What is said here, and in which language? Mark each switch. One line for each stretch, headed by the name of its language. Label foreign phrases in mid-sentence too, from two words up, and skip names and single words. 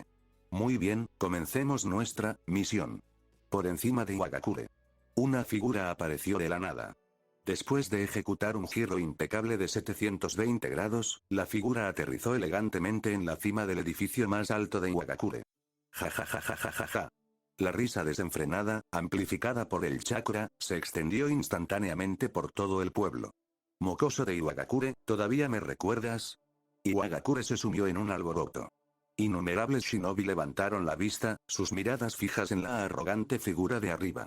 Spanish: Muy bien, comencemos nuestra misión. Por encima de Iwagakure. Una figura apareció de la nada. Después de ejecutar un giro impecable de 720 grados, la figura aterrizó elegantemente en la cima del edificio más alto de Iwagakure. Ja ja ja ja ja ja ja. La risa desenfrenada, amplificada por el chakra, se extendió instantáneamente por todo el pueblo. Mocoso de Iwagakure, ¿todavía me recuerdas? Iwagakure se sumió en un alboroto. Innumerables shinobi levantaron la vista, sus miradas fijas en la arrogante figura de arriba.